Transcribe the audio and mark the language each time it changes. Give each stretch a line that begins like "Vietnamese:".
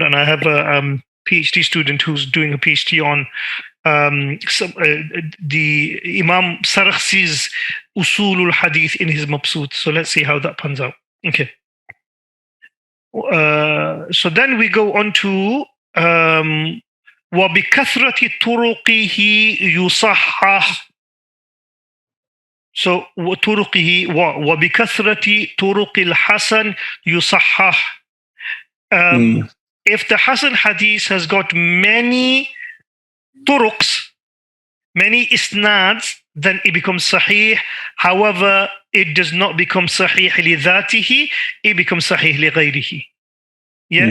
English: And I have a PhD student who's doing a PhD on the Imam Sarakhsi's Usul al-Hadith in his Mabsut. So let's see how that pans out. Okay. So then we go on to
Arabic: وبكثرة طرقه يصحح.
English: So
Arabic: طرقه وبكثرة طرق الحسن يصحح.
English: If the Hasan hadith has got many turuqs, many isnads, then it becomes sahih. However, it does not become sahih لذاته, it becomes sahih لغيره. Yeah.